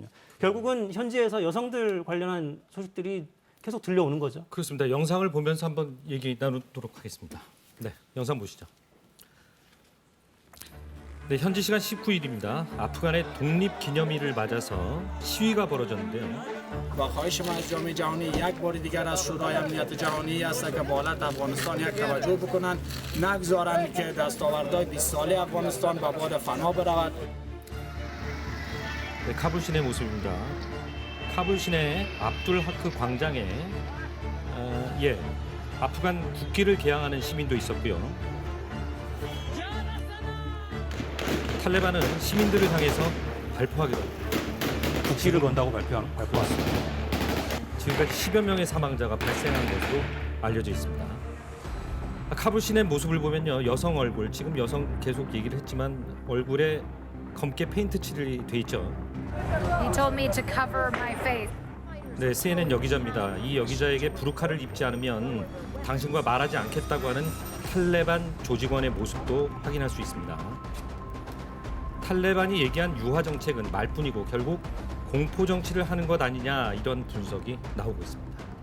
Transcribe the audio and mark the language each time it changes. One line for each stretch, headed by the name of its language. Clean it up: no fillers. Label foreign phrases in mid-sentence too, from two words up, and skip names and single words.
Korean: 결국은 현지에서 여성들 관련한 소식들이 계속 들려오는 거죠. 그렇습니다. 영상을 보면서 한번 얘기 나누도록 하겠습니다. 네, 영상 보시죠. 네, 현지 시간 19일입니다. 아프간의 독립기념일을 맞아서 시위가 벌어졌는데요.
Persian: با خواهش ما از جامعه جهانی یک بار دیگر از شورای امنیت جهانی است که به حالت افغانستان یک توجه بکنند نگذارند که دستاوردهای 20 ساله افغانستان به باد فنا برود.
Korean: 네, 카불 시내 모습입니다. 카불 시내 압둘 하크 광장에 아프간 국기를 개양하는 시민도 있었고요. 탈레반은 시민들을 향해서 발포하기로 국시를 건다고 발표했습니다. 지금까지 10여 명의 사망자가 발생한 것으로 알려져 있습니다. 카불 시내 모습을 보면요, 여성 얼굴, 지금 여성 계속 얘기를 했지만 얼굴에 검게 페인트 칠이 돼 있죠.
English: He told me to cover my face.
Korean: 네, CNN 여기자입니다. 이 여기자에게 부르카를 입지 않으면 당신과 말하지 않겠다고 하는 탈레반 조직원의 모습도 확인할 수 있습니다. 탈레반이 얘기한 유화 정책은 말뿐이고 결국 공포 정치를 하는 것 아니냐 이런 분석이 나오고 있습니다.